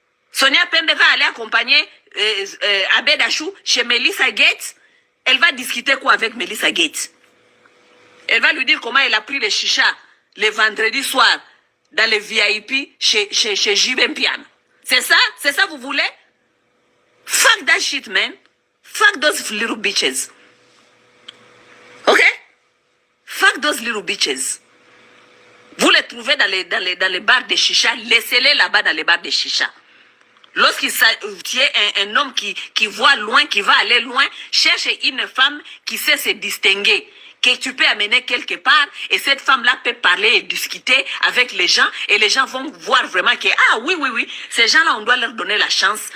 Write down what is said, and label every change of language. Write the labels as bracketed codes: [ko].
[fr] Sonia Pembe va aller accompagner Abed Achou chez Melissa Gates. Elle va discuter quoi avec Melissa Gates? Elle va lui dire comment elle a pris les chichas le vendredi soir dans les VIP chez Jibem Piana. C'est ça? C'est ça vous voulez? [en] Fuck that shit, man. Fuck those little bitches. Ok? Fuck those little bitches. [fr] Vous les trouvez dans les bars de chicha, laissez-les là-bas dans les bars de chicha. Lorsqu'il est un homme qui voit loin, qui va aller loin, cherche une femme qui sait se distinguer, que tu peux amener quelque part, et cette femme-là peut parler et discuter avec les gens, et les gens vont voir vraiment que, ah oui, ces gens-là, on doit leur donner la chance.